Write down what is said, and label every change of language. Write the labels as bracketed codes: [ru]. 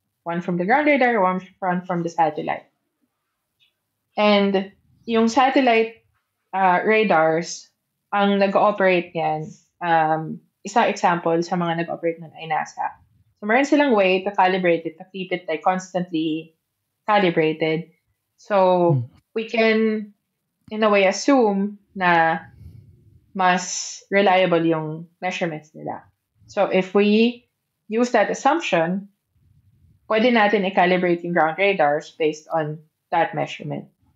[en] One from the ground radar, one from the satellite. And yung satellite radars, [tl] ang nag-ooperate yan, isang example sa mga nag-ooperate nun ay NASA. [en] So, meron silang way to calibrate it, to keep it like constantly calibrated. So, we can, in a way, assume [tl] na mas reliable yung measurements nila. [en] So, if we use that assumption, [tl] pwede natin i-calibrate yung [en] ground radars based on that measurement.